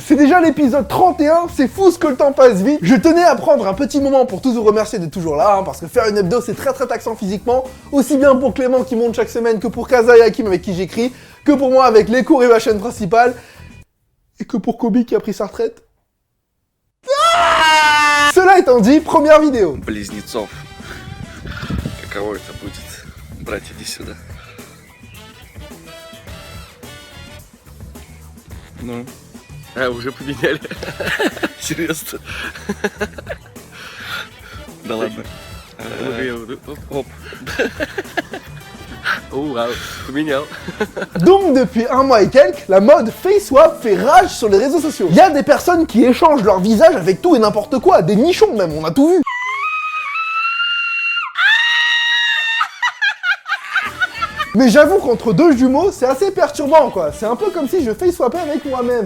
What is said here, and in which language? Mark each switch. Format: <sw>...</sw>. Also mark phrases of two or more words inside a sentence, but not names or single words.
<fr>C'est déjà l'épisode 31, c'est fou ce que le temps passe vite. Je tenais à prendre un petit moment pour tous vous remercier d'être toujours là, parce que faire une hebdo c'est très taxant physiquement, aussi bien pour Clément qui monte chaque semaine, que pour Kaza et Hakim avec qui j'écris, que pour moi avec les cours et ma chaîne principale, et que pour Kobe qui a pris sa retraite. Cela étant dit, première vidéo.</fr> <ru>Близнецов. Каково это будет? Брать, иди сюда. Ну? А, уже поменяли. Серьезно? Да ладно. Оп. Waouh, поменял.</ru> <fr>Donc depuis un mois et quelques, la mode FaceSwap fait rage sur les réseaux sociaux. Il y a des personnes qui échangent leur visage avec tout et n'importe quoi, des nichons même, on a tout vu. Mais j'avoue qu'entre deux jumeaux, c'est assez perturbant quoi, c'est un peu comme si je FaceSwappais avec moi-même.</fr>